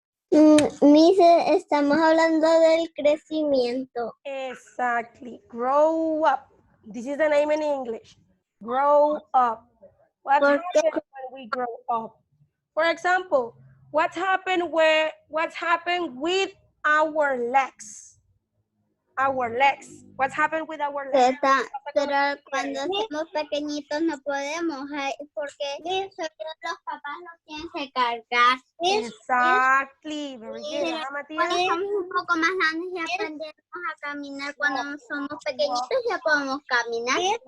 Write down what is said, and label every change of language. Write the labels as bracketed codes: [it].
[es] Miss, estamos hablando del crecimiento. [en] Exactly. Grow up. This is the name in English. Grow up. What happens when we grow up? For example, what happened with our legs? Our legs. What's happened with our legs? [es] Pero cuando somos pequeñitos no podemos, porque los papás los tienen que cargar. [en] Exactly. Very good. [es] Cuando somos un poco más grandes y aprendemos a caminar, cuando somos pequeñitos ya podemos caminar.